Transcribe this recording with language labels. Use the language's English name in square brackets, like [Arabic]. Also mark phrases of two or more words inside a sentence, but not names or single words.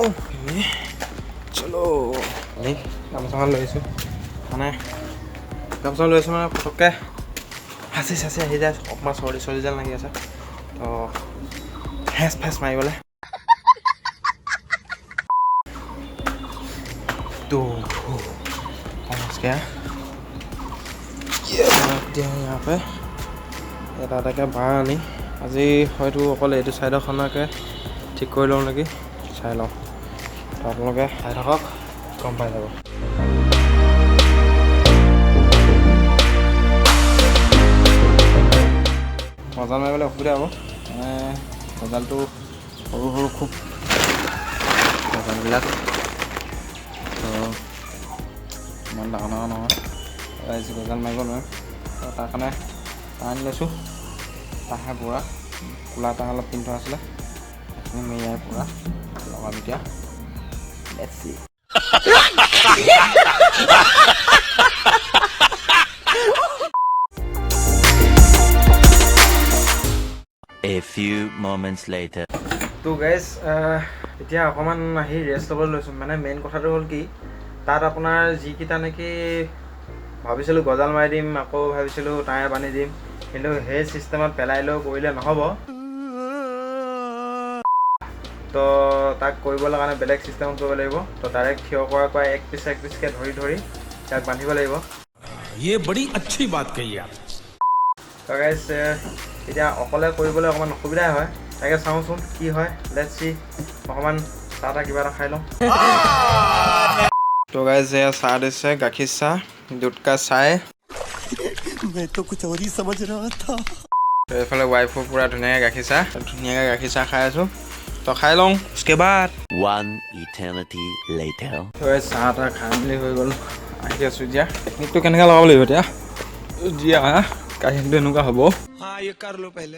[Assamese] চলো আমি গামোচাখন লৈ আহিছোঁ, মানে গামোচা লৈ আছোঁ মানে পটককৈ ফাঁচি আহি যায়। অকণমান চৰ্দি যেন লাগি আছে। তো ফেচ মাৰিবলৈ [Hindi] तो पहुँच गया [Assamese] এতিয়া [Hindi] यहाँ पे [Assamese] এটা এটাকৈ বাঁহ আনি আজি হয়তো অকল এইটো ছাইডৰখনকে ঠিক কৰি লওঁ নেকি চাই লওঁ তো আপোনালোকে চাই থাকক গম পাই যাব গজাল মাৰিবলৈ অসুবিধা হ'ব মানে গজালটো সৰু সৰু খুব গজালবিলাক তো ইমান ডাঙৰ ডাঙৰ নহয় আজি গজাল মাৰিব নোৱাৰিম তো তাৰ কাৰণে আনি লৈছোঁ তাহে পূৰা কোলা তাহ অলপ পিন্ধি থোৱা আছিলে সেইখিনি মেৰিয়াই পূৰা লগাম এতিয়া [English] Let's see. A few moments later. [Assamese] তো গাইজ এতিয়া অকণমান আহি ৰেষ্ট ল'বলৈ লৈছোঁ মানে মেইন কথাটো হ'ল কি তাত আপোনাৰ যিকেইটা নেকি ভাবিছিলোঁ গজাল মাৰি দিম আকৌ ভাবিছিলোঁ টায়াৰ বান্ধি দিম কিন্তু সেই চিষ্টেমত পেলাই লৈ কৰিলে নহ'ব তো তাক কৰিবলৈ কাৰণে বেলেগ চিষ্টেমত কৰিব লাগিব তো ডাইৰেক্ট থিয় কৰা এক পিচকৈ ধৰি তাক বান্ধিব লাগিব [Hindi] ये बड़ी अच्छी बात कही आप [Assamese] তো গাইজ এতিয়া অকলে কৰিবলৈ অকণমান অসুবিধাই হয় তাকে চাওঁচোন কি হয় [English] let's see [Assamese] অকণমান চাহ কিবা এটা খাই লওঁ তো গাইজ এয়া চাহ দিছে গাখীৰ চাহ [Hindi] दूध का [Assamese] চাহ [Hindi] मैं तो कुछ और ही समझ रहा था [Assamese] এইফালে ৱাইফো পূৰা ধুনীয়াকৈ গাখীৰ চাহ খাই আছোঁ তো খাই লওঁ [Hindi] उसके बाद [English] One eternity later. [Assamese] চাহ তাহ খাই মেলি হৈ গ'ল আহি আছোঁ এতিয়া টেকনিকটো কেনেকৈ লগাব লাগিব এতিয়া দিয়া কাহিনীটো এনেকুৱা হ'ব [Hindi] हाँ ये कर लो पहले